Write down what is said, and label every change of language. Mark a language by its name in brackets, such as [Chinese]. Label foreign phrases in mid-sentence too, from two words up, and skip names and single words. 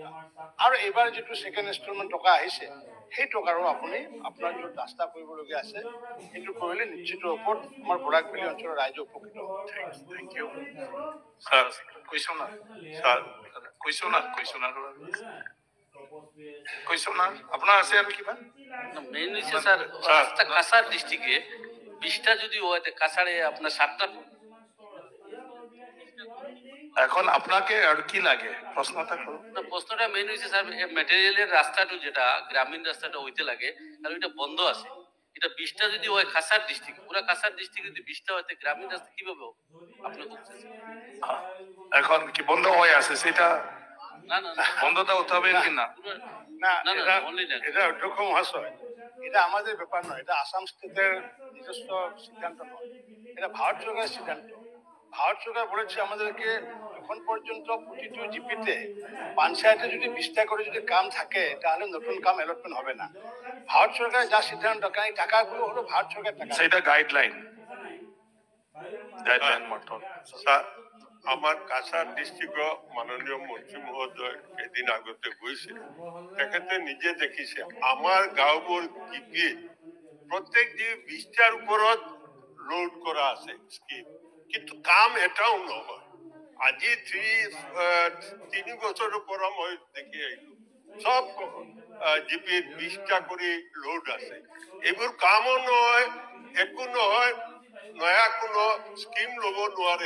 [Assamese] আৰু এইবাৰ যিটো [English] second installment [Assamese] টকা আহিছে, সেই টকাৰো আপুনি আপোনাৰ যিটো ৰাস্তা কৰিবলগীয়া আছে, সেইটো কৰিলে নিশ্চিত ওপৰত আমাৰ বৰাকভেলী অঞ্চলৰ ৰাইজ উপকৃত হ'ব। [English] thank you sir. [Assamese] কুৱেশ্যনাৰ স্যাৰ, কুৱেশ্যনাৰ আপোনাৰ আছে আৰু কিবা? [Bangla] মেইন হচ্ছে স্যার, রাস্তা কাছাড় ডিস্ট্রিক্টে 20টা যদি হয়, কাছাড়ে আপনার 7টা। এখন আপনাকে আর কি লাগে প্রশ্নটা করুন। প্রশ্নটা মেইন হচ্ছে স্যার, মেটেরিয়ালের রাস্তাটা যেটা গ্রামীণ রাস্তাটা হইতে লাগে, আর ওইটা বন্ধ আছে। এটা 20টা যদি হয় কাছাড় ডিস্ট্রিক্ট, পুরো কাছাড় ডিস্ট্রিক্ট যদি 20টা হয়, গ্রামীণ রাস্তা কিভাবে হবে আপনি বলছেন? এখন কি বন্ধ হয়ে আছে সেটা না না না, বন্ধটা হতে হবে কি না? না, না, এটা [English] only that. [Bangla] এটা অধ্যক্ষ মহাশয়, এটা আমাদের ব্যাপার নয়, এটা আসাম স্টেটের নিজস্ব সিদ্ধান্ত নয়, এটা ভারত সরকারের সিদ্ধান্ত। ভারত সরকার বলেছে আমাদেরকে এখন পর্যন্ত প্রতিটি জিপিতে পঞ্চায়েতে যদি 20টা করে যদি কাম থাকে, তাহলে নতুন কাম অ্যালটমেন্ট হবে না। ভারত সরকারের যা সিদ্ধান্ত, কারণ এই টাকাগুলো হলো ভারত সরকার টাকা। সেটা গাইডলাইন মাত্র। [Assamese] স্যার, আমার কাছাড় ডিস্ট্রিক্টৰ মাননীয় মন্ত্ৰী মহোদয় এদিন আগতে গৈছে, তেখেতে নিজে দেখিছে আমাৰ গাঁওবোৰ কি প্ৰত্যেক যি 20টাৰ ওপৰত লোড করা আছে স্কিম, কিন্তু কাম এটাও নহয়। আজি 3 বছৰৰ পৰা মই দেখি আহিলো সব জিপিত 20টা কৰি লোড আছে, এইবোৰ কামো নহয়, একো নহয়, নয়া কোনো স্কিম ল'ব নোৱাৰে।